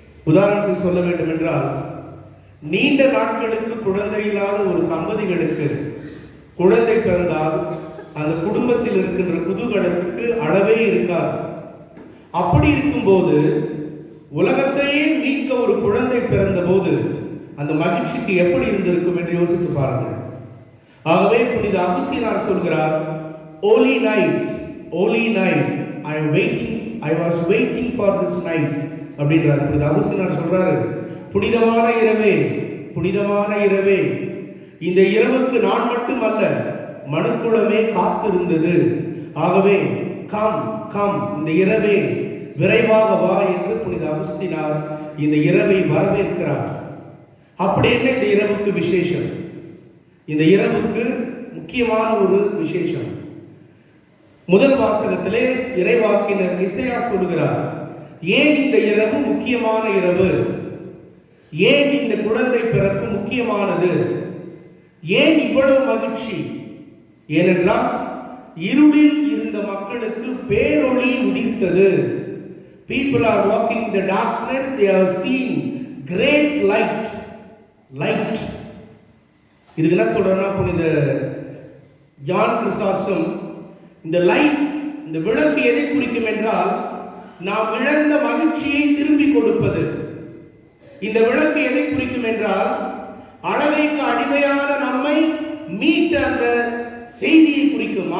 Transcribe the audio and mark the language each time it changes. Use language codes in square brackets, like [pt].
[ta] உதாரணத்துக்கு சொல்ல வேண்டும் என்றால், நீண்ட நாட்களுக்கு குழந்தை இல்லாத ஒரு தம்பதிகளுக்கு குழந்தை பிறந்தால் அந்த குடும்பத்தில் இருக்கின்ற குதூகலத்துக்கு அளவே இருக்காது. அப்படி இருக்கும்போது உலகத்தையே மீட்க ஒரு குழந்தை பிறந்த போது அந்த மகிழ்ச்சிக்கு எப்படி இருந்திருக்கும் என்று யோசித்து பாருங்கள். ஆகவே புனித அகுஸ்தீனார் சொல்கிறார், [en] Holy night, holy night, I was waiting for this night [ta] அப்படின்றார். புனித அகுஸ்தீனார் சொல்றாரு, புனிதமான இரவே, புனிதமான இரவே, இந்த இரவுக்கு நான் மட்டுமல்ல மனுக்குலமே காத்திருந்தது. ஆகவே [en] come come, [ta] இந்த இரவே விரைவாக வா என்று புனித அகுஸ்தீனார் இந்த இரவை வரவேற்கிறார். அப்படி என்ன இந்த இரவுக்கு விசேஷம்? இந்த இரவுக்கு முக்கியமான ஒரு விசேஷம். முதல் வாசகத்திலே இறைவாக்கினர் இசையா சொல்கிறார், ஏன் இந்த இரவு முக்கியமான இரவு, ஏன் இந்த குழந்தை பிறப்பு முக்கியமானது, ஏன் இவ்வளவு மகிழ்ச்சி? ஏனென்றால் இருளில் இருந்த மக்களுக்கு பேரொளி உதித்தது. [en] People are walking in the darkness, they have seen great light. Light. [ta] இதுக்கு என்ன சொல்றேன்னா, புனித ஜான் கிறிஸ்டாஸ்டம் இந்த லைட், இந்த விளக்கு எதை குறிக்கும் என்றால், நாம் இழந்த மகிழ்ச்சியை திரும்பி கொடுப்பது. இந்த விளக்கு எதை குறிக்கும் என்றால், அளவைக்கு அடிமையான நம்மை மீட்ட அந்த செய்தியை குறிக்கும்.